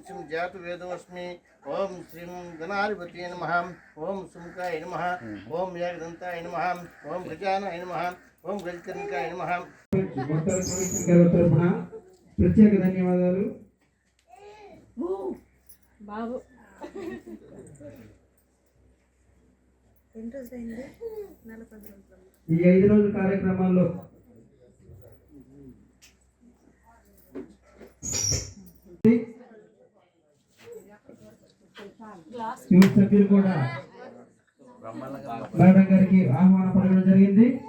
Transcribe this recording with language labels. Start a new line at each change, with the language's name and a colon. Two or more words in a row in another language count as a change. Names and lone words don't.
Sanskrit: श्री जातवेदोस्मि ओम श्री गणाधिपति नमः ओम सुमुखाय नमः ओम यागदंताय नमः ओम गजानाय नमः ओम गजकर्णिकाय नमः.
Telugu: ప్రత్యేక ధన్యవాదాలు. బాబు ఈ 5 రోజుల కార్యక్రమాల్లో యూత్ సభ్యులు కూడా మేడం గారికి ఆహ్వానం పలకడం జరిగింది.